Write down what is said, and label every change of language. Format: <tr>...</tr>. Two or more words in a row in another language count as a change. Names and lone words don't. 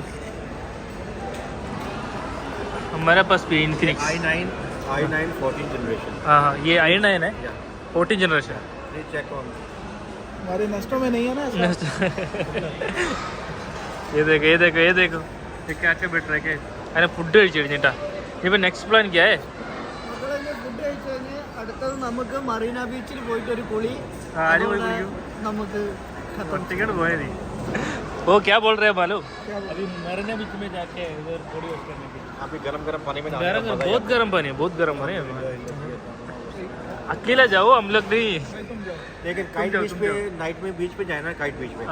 <hi>हमारे पास भी इन्फिनिक्स i9 14 जनरेशन. हाँ ये i9 है 14 जनरेशन. ये चेक ऑन. हमारे नेस्टो में नहीं है ना ऐसा? ये देखो ये क्या बैठ रहा है.</hi> <ml>അങ്ങനെ ഫുഡ് കഴിച്ചു കഴിഞ്ഞിട്ടാ. ഇനിയിപ്പോൾ</ml> <en>next plan</en> <hi>क्या है?</hi> <ml>ഫുഡ് കഴിച്ചു കഴിഞ്ഞാൽ അടുത്തത് നമുക്ക് മറീന ബീച്ചിൽ പോയിട്ട് ഒരു കുളി നമുക്ക്</ml> <hi>टिकट बोए नहीं वो क्या बोल रहे हैं मालूम? अभी मरीना बीच में जाके इधर</hi> <en>body wash</en> <hi>करने के लिए अभी गरम पानी में बहुत गर्म पानी है, बहुत गर्म पानी है. अकेला जाओ, हम लोग नहीं. लेकिन काइट बीच पे नाइट में बीच पे जाए ना, काइट बीच पे</hi>